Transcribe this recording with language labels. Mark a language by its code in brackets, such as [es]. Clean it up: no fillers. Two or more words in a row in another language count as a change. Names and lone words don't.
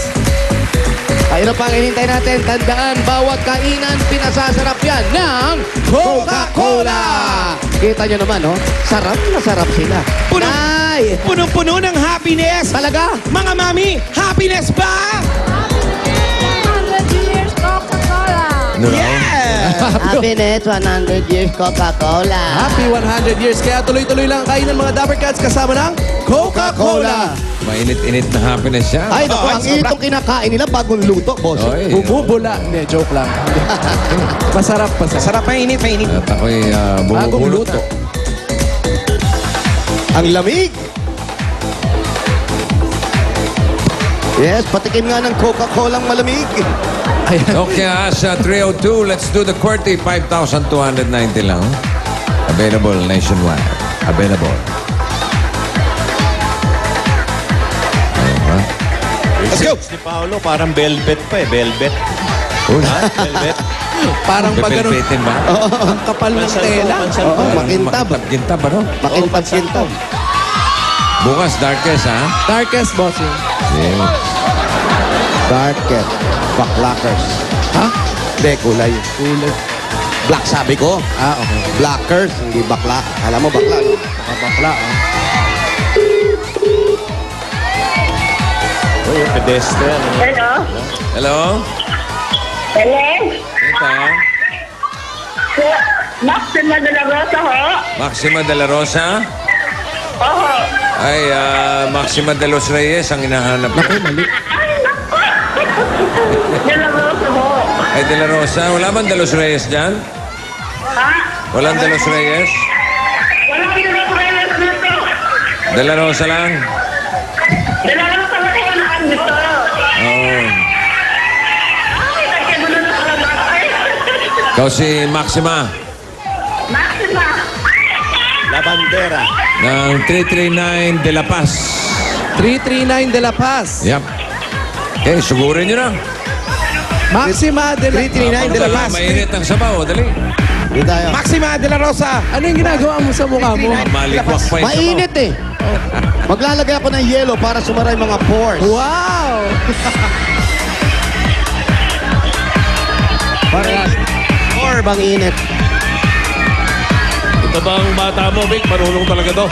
[tl] Ayun pa ang hinintay natin. Tandaan, bawat kainan, pinasasarap yan ng Coca-Cola! Kita nyo naman, oh. Sarap na sarap sila. Nay! Punong-puno ng happiness. Talaga? Mga mami, happiness ba? [en] 100 years Coca-Cola. [tl] Ano raw? [en] Yeah! Happiness, 100 years Coca-Cola. Happy 100 years. [tl] Kaya tuloy-tuloy lang ang kainan mga Dapper Cats kasama ng Coca-Cola. Mainit-init na happiness siya. Ay, naku, ang itong kinakain nila bagong luto, boss. Oy, Bumubula. Hindi, joke lang. Masarap. Masarap. Mainit. At ako'y Bagong bumubulot. luto. Ang lamig. Yes, patikim nga ng Coca-Cola ang malamig. Okay, sa 302, [en] let's do the QWERTY. 5,290 lang. Available nationwide. Available. Let's go. [tl] Si Paolo, parang velvet pa eh. Velvet. Uy, Velvet. Parang pag ganun, pipilitin ba? ang kapal ng tela. Oo, makintab. Makintab, ano? Makintab-kintab. Bukas, darkest, ha? Darkest, bossing. Yeah. Darkest. Backlackers. Ha? Hindi, kulay. Kulay. Black sabi ko. Okay. Blackers, hindi bakla. Alam mo bakla, no? Bakla, Uy, pedestrian. Hello? Hello? Hello? Ito, Maxima de la Rosa ho? Maxima de la Rosa? Oho. Ay, Maxima de los Reyes ang hinahanap ko. Ay, naku! De la Rosa ho. Ay, de la Rosa. Wala bang de los Reyes dyan? Ha? Walang de los Reyes? Walang pinag-reyes nito. De la Rosa lang? De la Rosa na kayo naan nito. Oo. Ay, nagkagulo na sa lalaki. Ikaw si Maxima Maxima. La Bandera. ng 339 de la Paz. 339 de la Paz. Yep. Okay, sugurin nyo na. Maxima de la 339 de la Paz. Mainit ang sabaw, dali. Hindi tayo. Maxima de la Rosa. Ano yung ginagawa mo sa mukha mo? Malikwak pa yung sabaw. Mainit eh. Maglalagay ako ng yelo para sumara yung mga pores. Wow! Or bang init. Ito bang bata mo, Vic? Marunong talaga to.